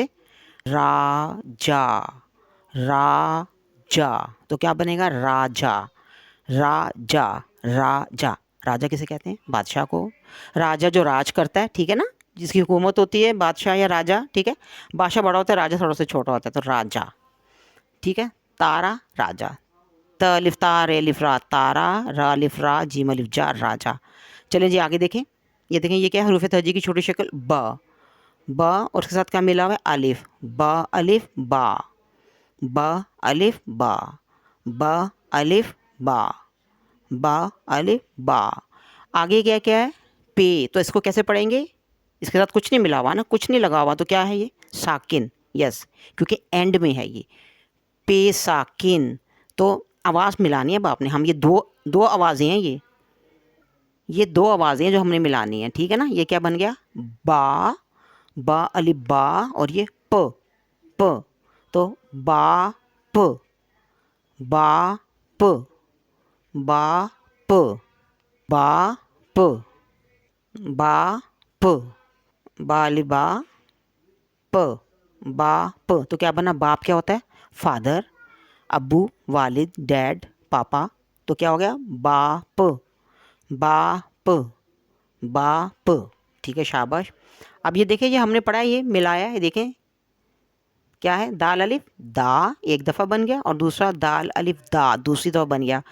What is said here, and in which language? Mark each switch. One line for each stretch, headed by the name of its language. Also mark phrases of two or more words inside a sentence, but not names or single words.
Urdu: را جا, را جا, تو کیا بنے گا راجا. راجا, راجا. راجا کسے کہتے ہیں؟ بادشاہ کو. راجا جو راج کرتا ہے, ٹھیک ہے نا, جس کی حکومت ہوتی ہے, بادشاہ یا راجا. ٹھیک ہے, بادشاہ بڑا ہوتا ہے, راجا تھوڑا سا چھوٹا ہوتا ہے, تو راجا. ٹھیک ہے, تارا راجا. ت الف تا ر الف را تارا, را الف را جیم الف جا راجا. چلیں جی آگے دیکھیں. یہ دیکھیں یہ کیا ہے حروف تہجی کی چھوٹی شکل با. با اور اس کے ساتھ کیا ملا ہوا ہے الف. با الف با, با الف با, با الف با, با الف با. آگے کیا کیا ہے پے. تو اس کو کیسے پڑھیں گے؟ اس کے ساتھ کچھ نہیں ملا ہوا نا, کچھ نہیں لگا ہوا, تو کیا ہے یہ ساکن. یس کیونکہ اینڈ میں ہے یہ پے ساکن. تو آواز ملانی ہے اب آپ نے. ہم یہ دو آوازیں ہیں, یہ دو آوازیں ہیں جو ہم نے ملانی ہیں. ٹھیک ہے نا. یہ کیا بن گیا با, با الف با, اور یہ پ, پ. تو با پ, با پ, با پ, با پ, با پ, با الف با, پ, با پ. تو کیا بنا؟ باپ کیا ہوتا ہے؟ فادر. ابو, والد, ڈیڈ, پاپا. تو کیا ہو گیا باپ, باپ, باپ. ٹھیک ہے شاباش. اب یہ دیکھیں یہ ہم نے پڑھا ہے, یہ ملایا ہے. دیکھیں کیا ہے دال الف دا ایک دفعہ بن گیا, اور دوسرا دال الف دا دوسری دفعہ بن گیا.